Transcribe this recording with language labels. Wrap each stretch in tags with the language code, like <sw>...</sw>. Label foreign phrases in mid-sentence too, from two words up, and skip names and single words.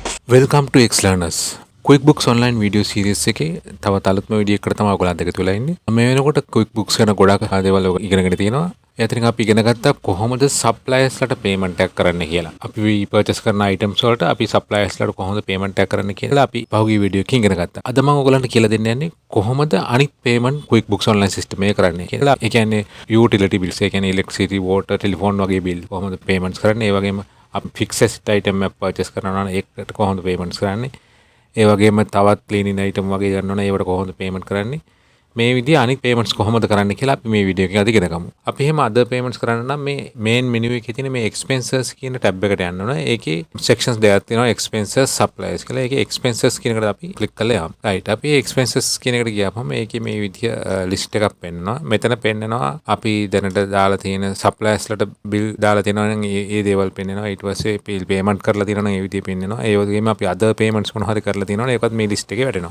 <en>Welcome to X Learners.</en> <si>QuickBooks Online</si> <en>video series</en> <si>එකේ තවත් අලුත්ම වීඩියෝ එකකට තමයි ඔයගොල්ලන්ට එකතු වෙලා ඉන්නේ. මේ වෙනකොට QuickBooks ගැන ගොඩාක් දේවල් ඉගෙනගෙන තියෙනවා. ඒතරින් අපි ඉගෙන ගත්තා කොහොමද suppliers ලට payment එකක් කරන්න කියලා. අපි purchase කරන items වලට අපි suppliers ලට කොහොමද payment එකක් කරන්න කියලා අපි පහුගිය වීඩියෝ එකකින් ඉගෙන ගත්තා. අද මම ඔයගොල්ලන්ට කියලා දෙන්න යන්නේ කොහොමද අනිත් payment QuickBooks Online system එකේ කරන්නේ කියලා. ඒ කියන්නේ</si> <en>utility bills,</en> <si>ඒ කියන්නේ</si> <en>electricity, water, telephone</en> <si>වගේ bill කොහොමද payments කරන්නේ. ඒ වගේම අපි</si> <en>fixed item</en> <si>එක purchase කරනවා නම් ඒකට කොහොමද payments කරන්නේ. ඒ වගේම තවත්</si> <en>cleaning item</en> <si>වගේ ගන්නවා නම් ඒවට කොහොමද payment කරන්නේ. මේ විදිහ අනිත් payments කොහොමද කරන්න කියලා අපි මේ වීඩියෝ එකේ ඉගෙන ගමු. අපි එහෙම</si> <en>other payments</en> <si>කරන්න නම් මේ</si> <en>main menu</en> <si>එකේ තියෙන මේ expenses කියන tab එකට යන්න ඕන. ඒකේ sections දෙකක් තියෙනවා</si> <en>expenses suppliers</en> <si>කියලා. ඒකේ expenses කියන එකට අපි click කරලා යමු. right. අපි expenses කියන එකට ගියාම මේකේ මේ විදිහ list එකක් පෙන්නනවා. මෙතන පෙන්නනවා අපි දැනට දාලා තියෙන suppliers වලට bill දාලා තියෙනවා නම් ඒ දේවල් පෙන්නනවා. ඊට පස්සේ</si> <en>bill payment</en> <si>කරලා තියෙනවා නම් ඒ විදිහ පෙන්නනවා. ඒ වගේම අපි</si> <en>other payments</en> <si>මොනවා හරි කරලා තියෙනවා නම් ඒකත් මේ list එකේ වැටෙනවා.</si>